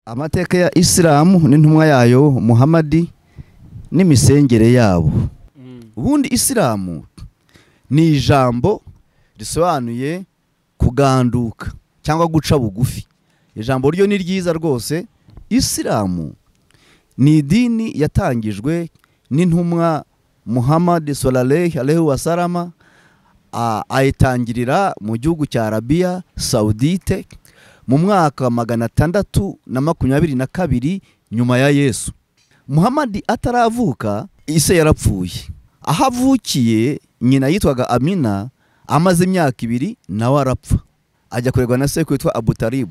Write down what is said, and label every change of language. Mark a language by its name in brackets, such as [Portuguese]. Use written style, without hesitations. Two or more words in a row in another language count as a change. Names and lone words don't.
[Kinyarwanda] amateka ya Isilamu n'intumwa yayo Muhammad n'imisengere yabo. Ubundi Isilamu ni ijambo risobanuye kuganduka cyangwa guca bugufi. Ijambo ryo ni ryiza rwose. Isilamu ni idini yatangijwe n'intumwa Muhammad [Arabic] صلى الله عليه وسلم, [Kinyarwanda] ayitangirira mu gihugu cya Arabia Saudite mu mwaka wa 622 nyuma ya Yesu. Muhammad ataravuka ise yarapfuye. Aho avukiye nyina yitwaga Amina, amaze imyaka 2 nawe arapfa, ajya kurerwa na se kwitwa Abu Talib.